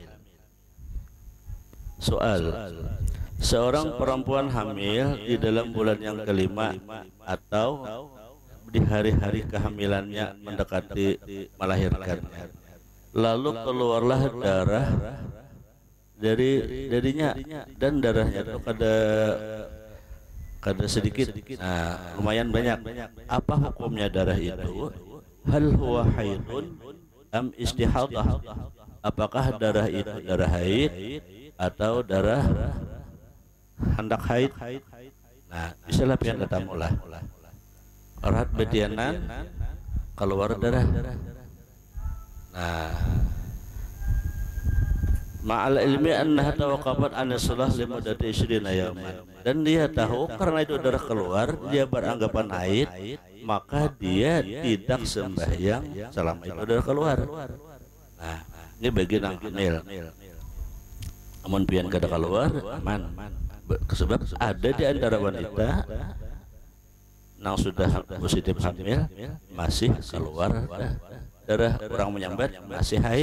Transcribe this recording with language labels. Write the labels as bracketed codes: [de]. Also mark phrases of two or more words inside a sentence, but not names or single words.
[id] Soal, seorang perempuan hamil di dalam bulan yang kelima atau di hari-hari kehamilannya mendekati melahirkannya, lalu keluarlah darah darinya dan darahnya itu kada sedikit, nah lumayan banyak. Apa hukumnya darah itu? [ar] هل هو حيض أم استحاضة? [id] Apakah darah itu darah haid atau darah hendak haid? [bjn] Nah bisa lah pian kata mula orang betianan keluar darah. [id] Nah [ar] مع العلم أنها توقفت عن الصلاة لمدة 20 يوما, [id] dan dia tahu karena itu darah keluar dia beranggapan haid, maka dia tidak sembahyang selama itu darah keluar. Nah ini bagian yang hamil, namun pian kada keluar aman, sebab ada di antara wanita yang sudah positif hamil masih keluar darah orang menyambat masih haid.